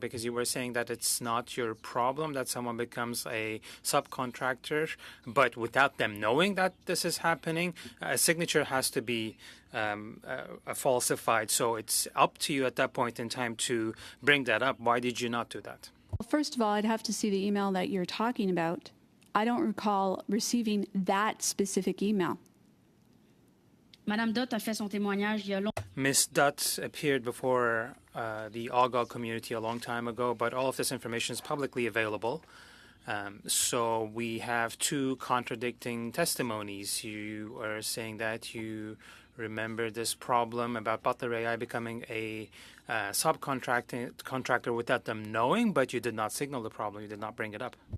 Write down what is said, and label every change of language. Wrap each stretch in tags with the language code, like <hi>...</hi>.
<en>Because you were saying that it's not your problem that someone becomes a subcontractor, but without them knowing that this is happening, a signature has to be falsified. So it's up to you at that point in time to bring that up. Why did you not do that? Well, first of all, I'd have to see the email that you're talking about. I don't recall receiving that specific email.</en> <fr>Madame Dutt a fait son témoignage il y a longtemps.</fr> <en>Ms. Dutt appeared before the OGO community a long time ago, but all of this information is publicly available. So we have two contradicting testimonies. You are saying that you remember this problem about Butler AI becoming a subcontractor without them knowing, but you did not signal the problem. You did not bring it up.</en>